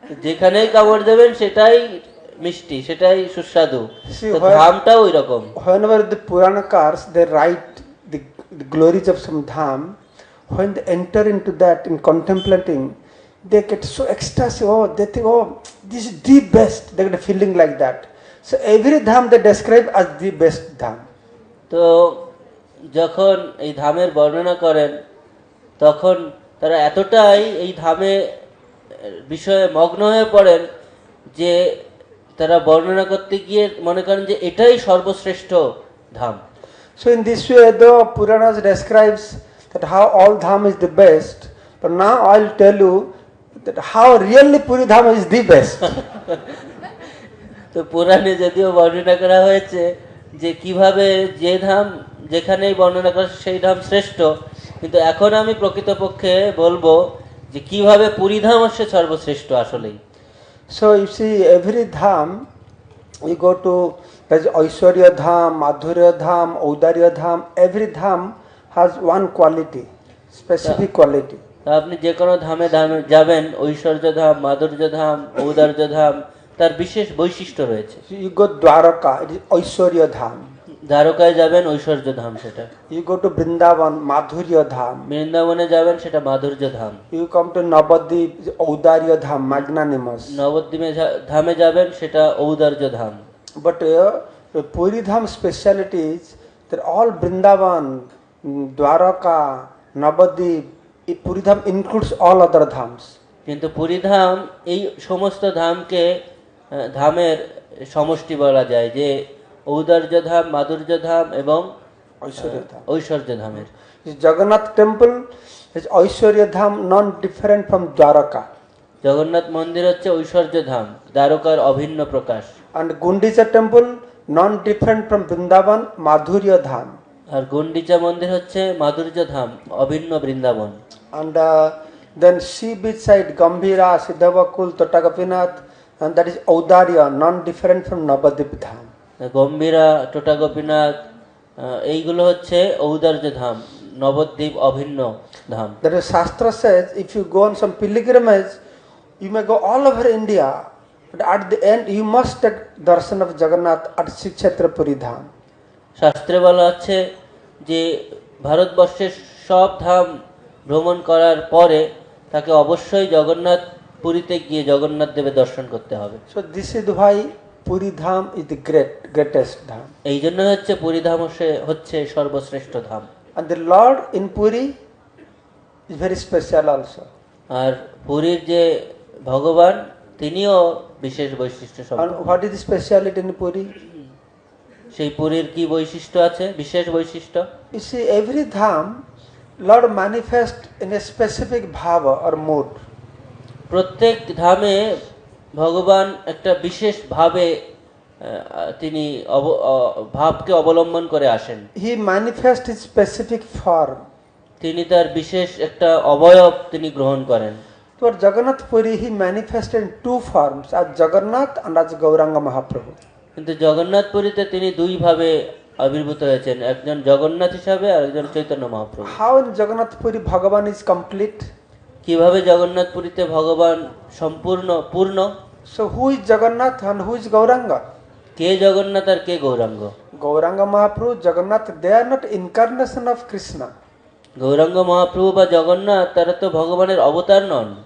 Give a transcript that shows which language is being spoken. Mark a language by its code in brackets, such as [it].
[bn] যেখানেই কামড় দেবেন সেটাই মিষ্টি, সেটাই সুস্বাদু। ধামটাও ওই রকম। [en] Whenever the Puranakars they write the glories of some dham, when they enter into that in contemplating, they get so ecstasy. Oh, they think, oh, this is the best. They get a feeling like that. So every dham they describe as the best dham. [bn] তো যখন এই ধামের বর্ণনা করেন তখন তারা এতটাই এই ধামে বিষয়ে মগ্ন হয়ে পড়েন যে তারা বর্ণনা করতে গিয়ে মনে করেন যে এটাই সর্বশ্রেষ্ঠ ধাম। [en] So in this way, the Puranas describes that how all dham is the best, but now I'll tell you that how really Puri Dham is the best. [bn] তো পুরাণে যদিও বর্ণনা করা হয়েছে যে কিভাবে যে ধাম যেখানেই বর্ণনা করা সেই ধাম শ্রেষ্ঠ, কিন্তু এখন আমি প্রকৃতপক্ষে বলবো যে কিভাবে পুরী ধাম হচ্ছে সর্বশ্রেষ্ঠ আসলেই। [en] So you see, every dham you go to, there's Aishwarya Dham, Madhurya Dham, Audarya Dham. Every dham has one quality, specific quality. [bn] তা আপনি যে কোনো ধামে ধামে যাবেন, ঐশ্বর্য ধাম, মাধুর্য ধাম, ঔদার্য ধাম, তার বিশেষ বৈশিষ্ট্য রয়েছে। [en] You go Dwaraka, it is Aishwarya Dham. [bn] দ্বারকায় যাবেন, ঐশ্বর্য ধাম সেটা। [en] You go to Vrindavan, Madhurya Dham. [bn] বৃন্দাবনে যাবেন, সেটা মাধুর্য ধাম। [en] You come to Navadvip, Audarya Dham, magnanimous. [bn] নবদ্বীপে ধামে যাবেন, সেটা ঔদার্য ধাম। [en] But Puri Dham speciality is that all Vrindavan, Dwaraka, Navadvip, Puri Dham includes all other dhams. [bn] কিন্তু পুরী ধাম এই সমস্ত ধামকে ধামের সমষ্টি বলা যায়, যে ঔদার্য ধাম, মাধুর্য ধাম এবং ঐশ্বর্য ধামের। [en] Jagannath temple is Aishwarya Dham, non-different from Dwaraka. [bn] Jagannath মন্দির হচ্ছে ঐশ্বর্য ধাম, দ্বারকার অভিন্ন প্রকাশ। [en] And Gundicha temple, non-different from Vrindavan, Madhurya Dham. [bn] আর গুন্ডিচা মন্দির হচ্ছে মাধুর্য ধাম, অভিন্ন Vrindavan. [en] And then sea beach side, Gambhira, Siddhavakul, Tottagopinath, and that is Audarya, non-different from Navadvip Dham. [bn] Gambhira, টোটা গোপীনাথ, এইগুলো হচ্ছে ঔদার্য ধাম, নবদ্বীপ অভিন্ন ধাম। [en] That is Shastra says, if you go on some pilgrimage, you may go all over India, but at the end you must take darshan of Jagannath at Sri Kshetra Puri Dham. [bn] শাস্ত্রে বলা আছে যে ভারতবর্ষের সব ধাম ভ্রমণ করার পরে তাকে অবশ্যই জগন্নাথ পুরীতে গিয়ে জগন্নাথ দেবের দর্শন করতে হবে। [en] So this is why Puri Dham is the greatest dham. [bn] এই জন্য হচ্ছে পুরী ধাম হচ্ছে সর্বশ্রেষ্ঠ ধাম। [en] And the Lord in Puri is very special also. [bn] আর পুরীর যে ভগবান, তিনিও বিশেষ বৈশিষ্ট্য [en] And [bn] সম্পন্ন। [en] what is the speciality in Puri? [bn] সেই পুরীর কি বৈশিষ্ট্য আছে, বিশেষ বৈশিষ্ট্য? [en] You see, every dham, Lord manifest in a specific bhava or mood. [bn] প্রত্যেক ধামে ভগবান একটা বিশেষ ভাবে তিনি ভাবকে অবলম্বন করে আসেন। [en] He manifests his specific form. [bn] তিনি তার বিশেষ একটা অবয়ব তিনি গ্রহণ করেন। [en] For Jagannath Puri, he manifested in two forms, as Jagannath and as Gauranga Mahaprabhu. [bn] কিন্তু জগন্নাথ পুরীতে তিনি দুই ভাবে আবির্ভূত হয়েছেন, একজন জগন্নাথ হিসাবে আর একজন Chaitanya Mahaprabhu. [en] How in Jagannath Puri Bhagavan is complete? [bn] কিভাবে জগন্নাথ পুরীতে ভগবান সম্পূর্ণ পূর্ণ? [en] So who is Jagannath and who is Gauranga? [bn] K Jagannath আর K Gauranga? [en] Gauranga Mahaprabhu, Jagannath, they are not incarnation of Krishna. [bn] Gauranga Mahaprabhu বা জগন্নাথ তারা তো ভগবানের অবতার নন,